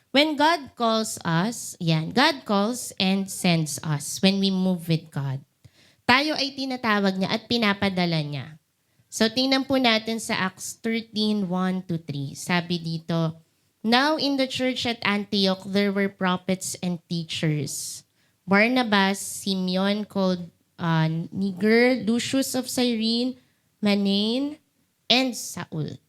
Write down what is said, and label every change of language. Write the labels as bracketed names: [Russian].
[English] When God calls us, yan, God calls and sends us when we move with God. [Filipino] Tayo ay tinatawag niya at pinapadala niya. So tingnan po natin sa Acts 13:1-3. Sabi dito, [English] now in the church at Antioch there were prophets and teachers. Barnabas, Simeon called Niger, Lucius of Cyrene, Manaen, and Saul.